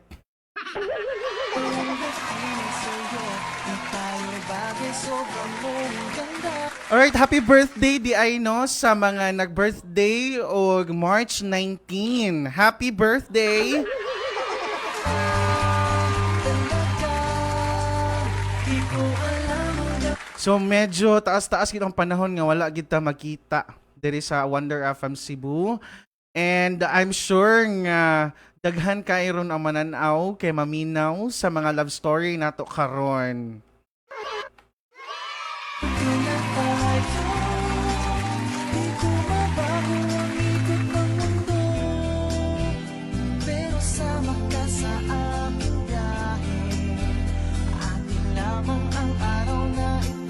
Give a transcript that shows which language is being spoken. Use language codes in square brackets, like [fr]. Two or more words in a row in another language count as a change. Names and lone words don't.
[tl] Walang dating sa'yo, di tayo bagay, sobrang mong ganda. [ceb] Alright, [en] happy birthday [ceb] di ay no sa mga nag-birthday o March 19. [en] Happy birthday! [tl] Talaga, di ko alam hanggang [ceb] So medyo taas-taas kitang panahon nga wala kita makita diri sa Wonder FM Cebu. [en] And I'm sure [ceb] nga daghan kairon ang mananaw kay maminaw sa mga love story nato karon. [tl] kailan tayo. Di ko mabago ang ikot ng mundo, pero sama ka sa aking biyahe. Atin lamang ang araw na